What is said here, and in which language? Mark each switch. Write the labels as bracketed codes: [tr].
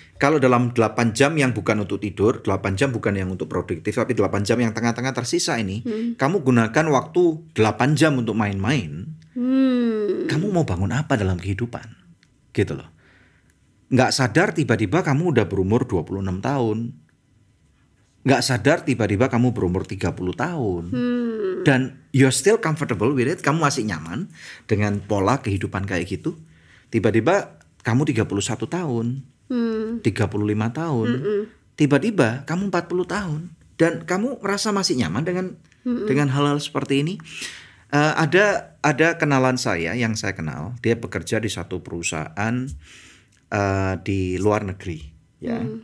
[id] Kalau dalam 8 jam yang bukan untuk tidur, 8 jam bukan yang untuk produktif, tapi 8 jam yang tengah-tengah tersisa ini, kamu gunakan waktu 8 jam untuk main-main. Kamu mau bangun apa dalam kehidupan? Gitu loh. Nggak sadar tiba-tiba kamu udah berumur 26 tahun. Nggak sadar tiba-tiba kamu berumur 30 tahun. [en] Dan you're still comfortable with it. [id] Kamu masih nyaman dengan pola kehidupan kayak gitu. Tiba-tiba kamu 31 tahun. 35 tahun. Tiba-tiba kamu 40 tahun. Dan kamu merasa masih nyaman dengan hal-hal seperti ini. Ada kenalan saya yang saya kenal. Dia bekerja di satu perusahaan di luar negeri. Ya.